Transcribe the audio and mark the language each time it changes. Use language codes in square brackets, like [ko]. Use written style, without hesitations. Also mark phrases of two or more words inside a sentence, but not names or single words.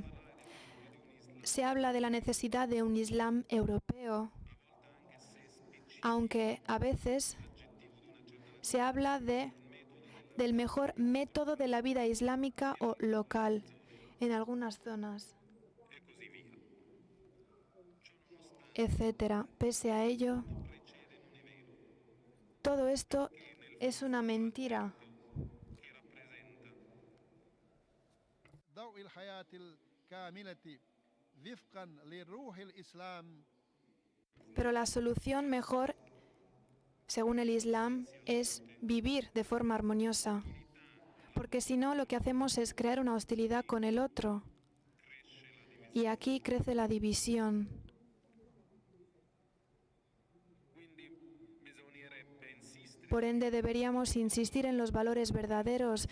[es] Se habla de la necesidad de un Islam europeo, aunque a veces se habla del mejor método de la vida islámica o local en algunas zonas, etcétera. Pese a ello, todo esto es una mentira. [ar] ضوء الحياة الكاملة وفقا لروح الإسلام. [es] Pero la solución mejor, según el Islam, es vivir de forma armoniosa. Porque si no, lo que hacemos es crear una hostilidad con el otro. Y aquí crece la división. Por ende, deberíamos insistir en los valores verdaderos.